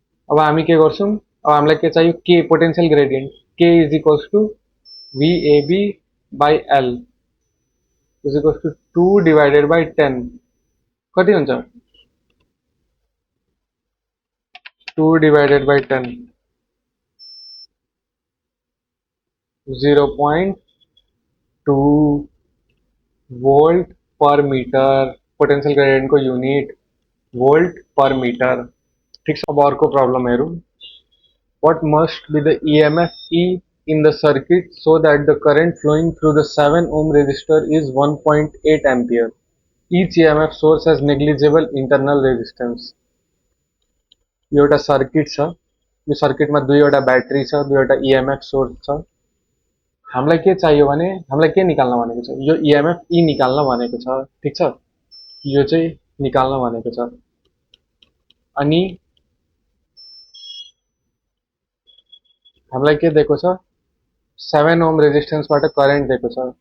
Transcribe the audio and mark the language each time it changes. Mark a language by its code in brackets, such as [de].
[ne] अब हामी के गर्छौं, अब हामीलाई के चाहियो, K potential gradient, K is equals two VAB by L is equals two 2 divided by 10 कति हुन्छ, [en] 2 divided by 10, 0.2 volt per meter, [ne] potential gradient को यूनिट वोल्ट पर मीटर। ठीक है, अब और को प्रॉब्लम है रू। [en] What must be the EMF E in the circuit so that the current flowing through the 7 ohm resistor is 1.8 ampere? Each EMF source has negligible internal resistance. [ne] यो एउटा circuit छ, यो सर्किटमा दुईवटा ब्याट्री छ, दुईवटा EMF सोर्स छ। हामीलाई के चाहियो भने हामीलाई के निकाल्न भनेको छ, यो EMF E निकाल्न भनेको छ। ठीक छ, यो चाहिँ निकाल्न भनेको छ। अनि हामीलाई के दिएको छ, 7 ओम रेजिस्टेन्सबाट करेन्ट दिएको छ।